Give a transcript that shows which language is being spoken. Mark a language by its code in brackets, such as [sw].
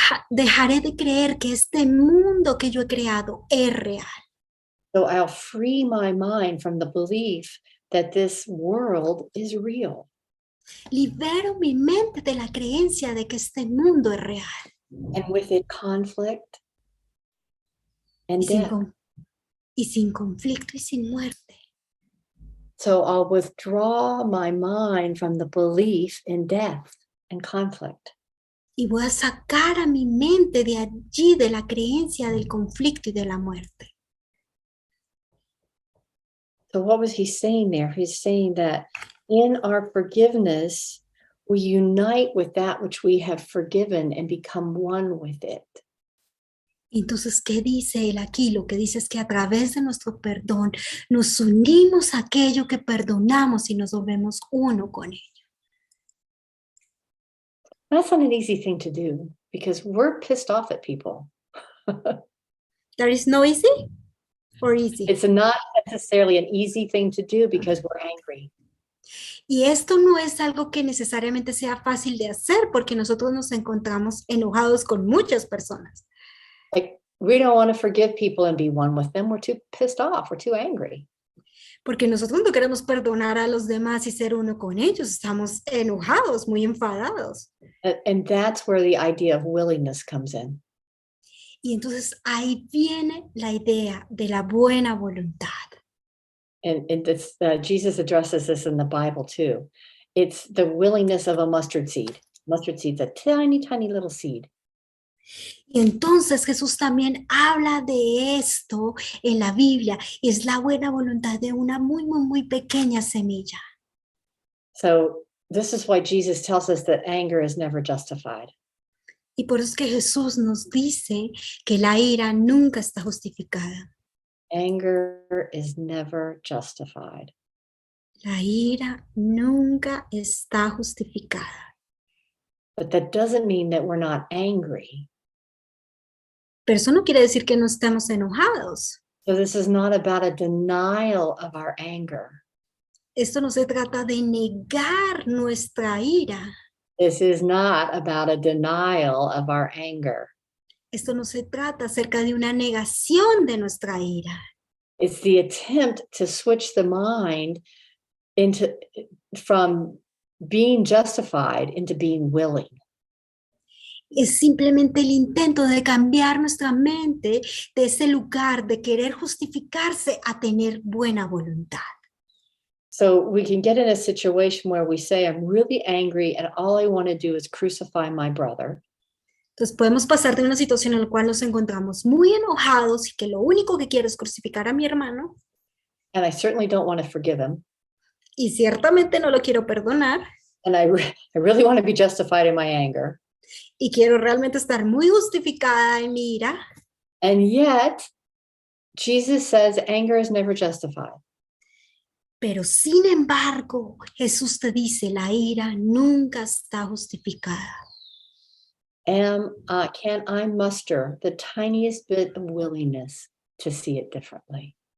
[es] Dejaré de creer que este mundo que yo he creado es real. [en] So I'll free my mind from the belief that this world is real. [es] Libero mi mente de la creencia de que este mundo es real. [en] And with it, conflict and death. [es] Sin conflicto y sin muerte. [en] So I'll withdraw my mind from the belief in death and conflict. [es] Y voy a sacar a mi mente de allí, de la creencia del conflicto y de la muerte. [en] So what was he saying there? He's saying that in our forgiveness, we unite with that which we have forgiven and become one with it. [es] Entonces, ¿qué dice él aquí? Lo que dice es que a través de nuestro perdón nos unimos a aquello que perdonamos y nos volvemos uno con ello. [en] That's not an easy thing to do because we're pissed off at people. There is no easy or easy. It's not necessarily an easy thing to do because we're angry. [es] Y esto no es algo que necesariamente sea fácil de hacer porque nosotros nos encontramos enojados con muchas personas. [en] Like, we don't want to forgive people and be one with them. We're too pissed off. We're too angry. [es] Porque nosotros no queremos perdonar a los demás y ser uno con ellos. Estamos enojados, muy enfadados. [en] And that's where the idea of willingness comes in. [es] Y entonces ahí viene la idea de la buena voluntad. [en] And it's, Jesus addresses this in the Bible too. It's the willingness of a mustard seed. Mustard seed's a tiny, tiny little seed. [es] Y entonces Jesús también habla de esto en la Biblia. Es la buena voluntad de una muy, muy, muy pequeña semilla. [en] So this is why Jesus tells us that anger is never justified. [es] Y por eso es que Jesús nos dice que la ira nunca está justificada. [en] Anger is never justified. [es] La ira nunca está justificada. [en] But that doesn't mean that we're not angry. [es] Pero eso no quiere decir que no estemos enojados. [en] So this is not about a denial of our anger. [es] Esto no se trata de negar nuestra ira. [en] This is not about a denial of our anger. [es] Esto no se trata acerca de una negación de nuestra ira. [en] It's the attempt to switch the mind from being justified into being willing. [es] Es simplemente el intento de cambiar nuestra mente de ese lugar de querer justificarse a tener buena voluntad. [en] So we can get in a situation where we say, I'm really angry and all I want to do is crucify my brother. [es] Entonces podemos pasar de una situación en la cual nos encontramos muy enojados y que lo único que quiero es crucificar a mi hermano. [en] And I certainly don't want to forgive him. [es] Y ciertamente no lo quiero perdonar. [en] And I really want to be justified in my anger. [es] Y quiero realmente estar muy justificada en mi ira. [en] And yet, Jesus says anger is never justified. [es] Pero sin embargo, Jesús te dice, la ira nunca está justificada. [en] Can I muster the tiniest bit of willingness to see it differently?